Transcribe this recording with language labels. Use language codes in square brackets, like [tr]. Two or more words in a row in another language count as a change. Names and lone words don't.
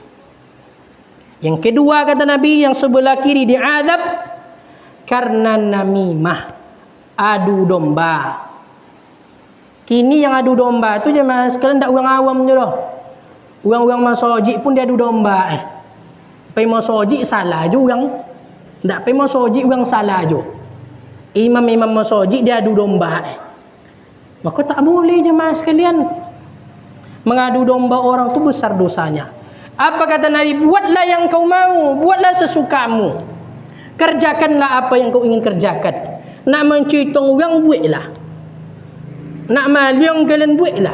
[id] Yang kedua kata Nabi, yang sebelah kiri diadab karena namimah, adu domba. [min] Kini yang adu domba itu jemaah sekalian tak orang awam je loh. Orang-orang masojik pun dia adu domba. Pai masojik salah je orang. Tak pai masojik orang salah je. Imam-imam masojik dia adu domba. [id] Maka tak boleh jemaah sekalian. Mengadu domba orang tu besar dosanya. Apa kata Nabi? Buatlah yang kau mau, buatlah sesukamu. Kerjakanlah apa yang kau ingin kerjakan. [min] Nak mencitong orang, buatlah. Nak maliang kalian, buatlah.